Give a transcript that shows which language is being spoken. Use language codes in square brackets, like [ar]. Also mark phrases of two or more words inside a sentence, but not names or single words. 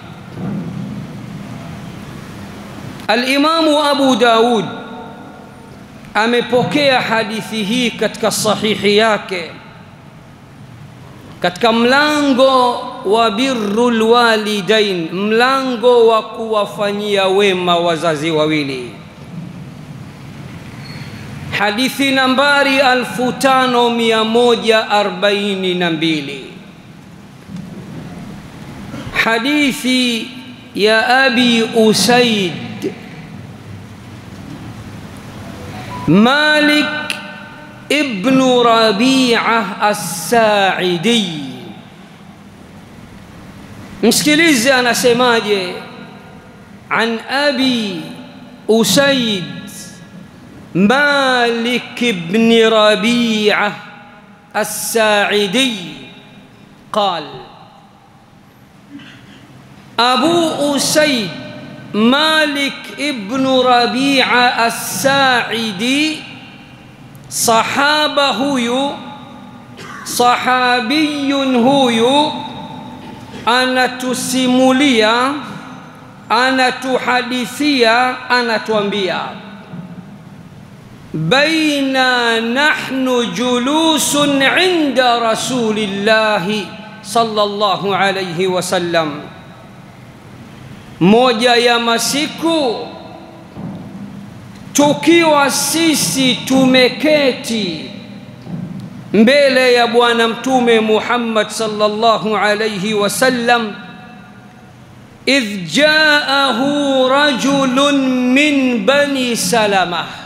[sw] Al-Imamu Abu Daud amepokea hadithi hii katika sahihi yake katika mlango wa [ar] بر الوالدين, [sw] mlango wa kuwafanyia wema wazazi wawili. Hadithi nambari 5142, hadithi ya Abi Usaid Malik ibn Rabi'ah as-Sa'idi. Msikilize anasemaje. [ar] عن أبي أسيد مالك بن ربيعة الساعدي قال: Abu Usaid Malik ibn Rabi'ah as-Sa'idi, [sw] sahaba huyu, sahabiyun huyu, anatusimulia, anatuhadithia, anatuambia: [ar] بينا نحن جلوس عند رسول الله صلى الله عليه وسلم, [sw] moja ya masiku tukiwa sisi tumeketi mbele ya bwana mtume Muhammad [ar] صلى الله عليه وسلم, إذ جاءه رجل من بني سلمة,